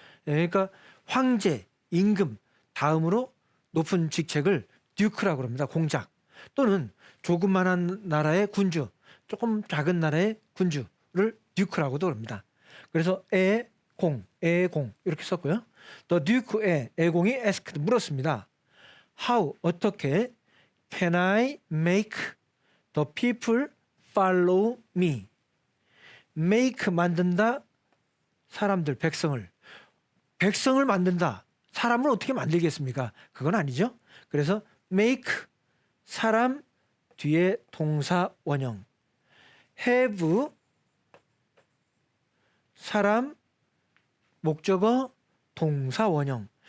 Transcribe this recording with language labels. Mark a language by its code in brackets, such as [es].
[ko] 그러니까 황제, 임금 다음으로 높은 직책을 듀크라고 합니다. 공작. 또는 조그만한 나라의 군주, 조금 작은 나라의 군주를 듀크라고도 합니다. 그래서 애공 이렇게 썼고요. [en] The Duke [ko] 애공이 [en] asked [ko] 물었습니다. [en] How, [ko] 어떻게 [en] can I make the people follow me? [ko] make 만든다, 사람들, 백성을 만든다. 사람을 어떻게 만들겠습니까? 그건 아니죠. 그래서 make, 사람, 뒤에 동사 원형. have, 사람, 목적어, 동사 원형.